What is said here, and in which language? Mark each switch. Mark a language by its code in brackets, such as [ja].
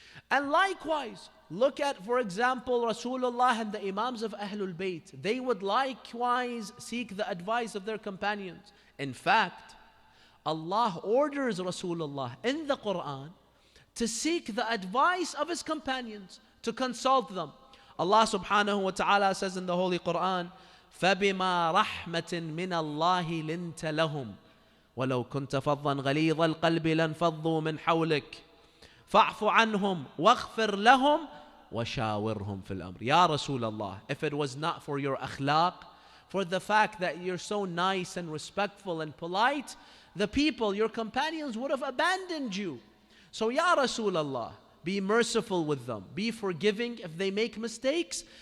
[en] And likewise, look at, for example, Rasulullah and the Imams of Ahlul Bayt. They would likewise seek the advice of their companions. In fact, Allah orders Rasulullah in the Quran to seek the advice of his companions, to consult them. Allah subhanahu wa ta'ala says in the Holy Quran, [ar] فَبِمَا رَحْمَةٍ مِّنَ اللَّهِ لِنْتَ لَهُمْ وَلَوْ كُنْتَ فَضًّا غَلِيظَ الْقَلْبِ لَانْفَضُّوا مِنْ حَوْلِكَ فَاعْفُ عَنْهُمْ وَاغْفِرْ لَهُمْ وَشَاوِرْهُمْ فِي الْأَمْرِ. [en] Ya Rasulullah, if it was not for your akhlaq, for the fact that you're so nice and respectful and polite, the people, your companions, would have abandoned you. So Ya Rasulullah, be merciful with them, be forgiving if they make mistakes.